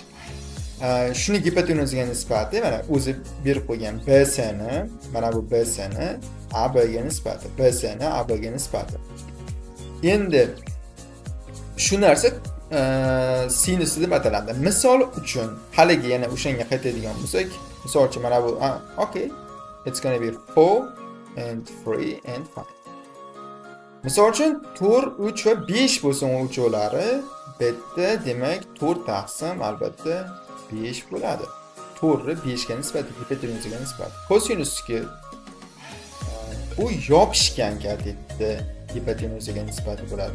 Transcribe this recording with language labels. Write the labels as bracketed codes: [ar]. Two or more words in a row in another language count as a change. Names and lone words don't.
[uz] Shuni gipotenuzaga nisbati mana o'zi berib qo'ygan BC ni, mana bu BC ni AB ga nisbati, BC ni AB ga nisbati. Endi shu narsa sinus deb ataladi. Misol uchun haligi yana o'shanga qaytadigan bo'lsak, misol uchun mana bu [en] okay, it's going to be 4 and 3 and 5. [uz] Misol uchun 4, 3 va 5 bo'lsin o'lchovlari, bitta demak 4 taqsim albatta 5 bo'ladi. 4 5 ga nisbati, gipotenuzaga nisbati. Kosinusga bu yopishgan katetda gipotenuzaga nisbati bo'ladi.